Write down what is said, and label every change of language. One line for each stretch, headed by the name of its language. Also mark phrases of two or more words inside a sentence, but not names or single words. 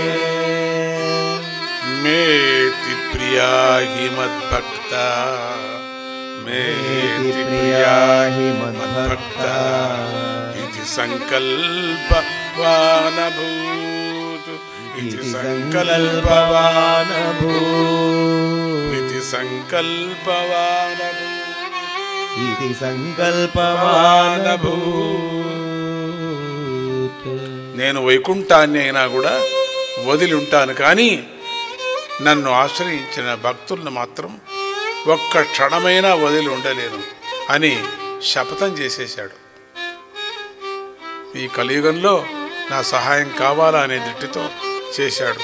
Sanskrit: మేతి ప్రియా హి మద్భక్త, మేతి ప్రియా హి మద్భక్త ఇది సంకల్పవానభూత్, इति संकल्पवान् संकल्पवानभूत् इति संकल्पवान् इति संकल्पवानभूत्
Telugu: నేను వైకుంఠాన్ని అయినా కూడా వదిలి ఉంటాను, కానీ నన్ను ఆశ్రయించిన భక్తులను మాత్రం ఒక్క క్షణమైనా వదిలి ఉండలేను అని శపథం చేసేశాడు. ఈ కలియుగంలో నా సహాయం కావాలా అనే దృష్టితో చేశాడు.